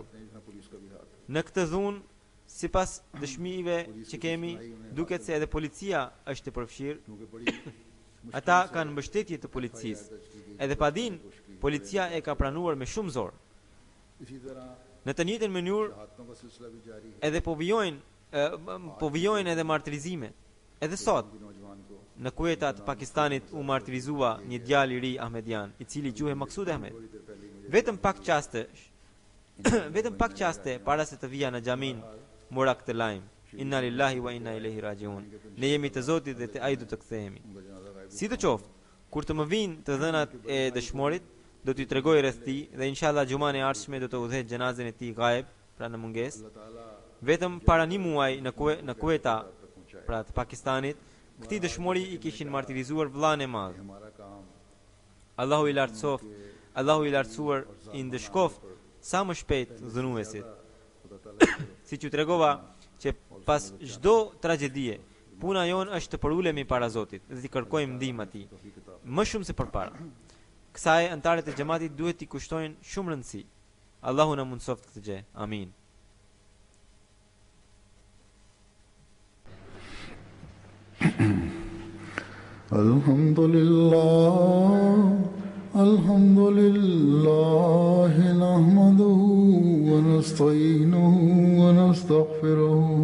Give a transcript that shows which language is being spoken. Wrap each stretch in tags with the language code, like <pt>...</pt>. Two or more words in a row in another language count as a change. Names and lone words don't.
<sq>Në këtë dhunë, sipas dëshmive që kemi, duket se edhe policia është e përfshirë. Ata kanë mbështetje të policisë. Edhe padin, policia e ka pranuar me shumë zor. Në të njëjtën mënyrë, edhe po vijojnë po vijojnë edhe martirizime. Edhe sot</sq> <ur>نوجوان کو</ur> <sq>në Kuweta të Pakistanit u martirizua një djalë i ri ahmedian, i cili quhej Maksud Ahmed. Vetëm pak qaste para se të vija në xhamin mora këtë lajm.</sq> <ar>إنا لله وإنا إليه راجعون.</ar> <sq>Ne jemi të Zotit dhe te ai do të kthehemi. Sidoqoftë, kur të më vinë të dhënat e dëshmorit, do t'i tregoj rreth tij dhe inshallah xhuman e ardhshme do të udhëhet xhenazën e tij gaib, pra në mungesë. Vetëm para një muaji në Kuweta, pra të Pakistanit, këtij dëshmori i kishin martirizuar vllain e madh.</sq> <ur>ہمارا کام</ur> <sq>Allahu i lartësuar i ndëshkoft sa më shpejt dhënuesit. Siç ju tregova që pas çdo tragjedie, puna jon është të përulemi para Zotit dhe të kërkojmë ndihmën e tij, më shumë se përpara. Kësaj antarët e xhamatit duhet t'i kushtojnë shumë rëndësi. Allahu na mundsoft këtë gjë. Amin.</sq> <ar>الحمد لله نحمده ونستعينه ونستغفره</ar>